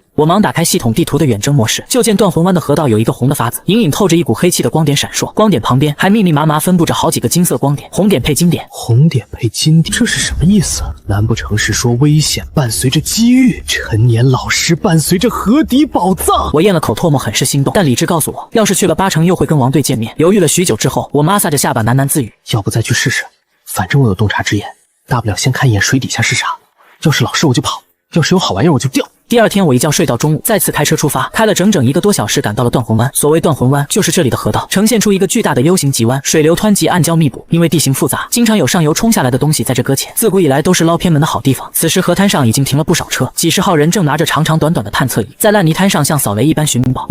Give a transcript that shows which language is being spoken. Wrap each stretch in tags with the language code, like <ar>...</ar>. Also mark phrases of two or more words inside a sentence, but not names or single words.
<zh>我忙打開系統地圖的遠征模式，就見斷魂灣的河道有一個紅的發紫，隱隱透着一股黑氣的光點閃爍，光點旁邊還密密麻麻分布着好幾個金色光點，紅點配金點，紅點配金點，這是什麼意思？難不成是說危險伴隨着機遇，陳年老師伴隨着河底寶藏？我咽了口唾沫，很是心動，但理智告訴我，要是去了8成又會跟王隊見面。猶豫了許久之後，我摩挲着下巴喃喃自語： 要不再去試試？反正我有洞察之眼，大不了先看一眼水底下是啥。要是老師我就跑，要是有好玩意兒我就釣。第二天我一覺睡到中午，再次開車出發，開了整整1個多小時趕到了斷魂灣。所謂斷魂灣，就是這裡的河道呈現出一個巨大的 U 型急彎，水流湍急，暗礁密布。因為地形複雜，經常有上游衝下來的東西在這擱淺，自古以來都是撈偏門的好地方。此時河灘上已經停了不少車，幾十號人正拿着長長短短的探測儀，在爛泥灘上像掃雷一般尋寶。</zh>